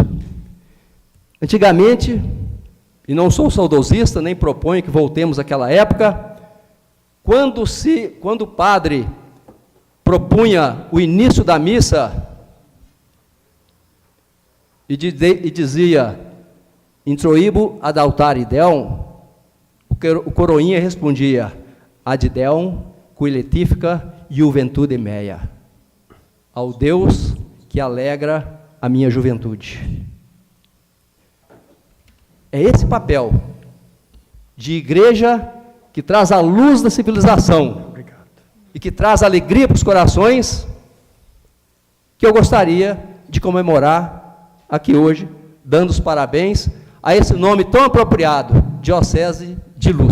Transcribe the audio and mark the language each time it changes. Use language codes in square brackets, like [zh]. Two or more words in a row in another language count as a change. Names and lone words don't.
[pt] Antigamente, e não sou saudosista, nem proponho que voltemos àquela época, quando o padre propunha o início da missa e dizia [la] introibo ad altare Deum, [pt] o coroinha respondia [la] ad Deum qui letifica juventude mea, [pt] ao Deus que alegra a minha juventude. É esse papel de igreja que traz a luz da civilização e que traz alegria para os corações, que eu gostaria de comemorar aqui hoje, dando os parabéns a esse nome tão apropriado, Diocese de Luz.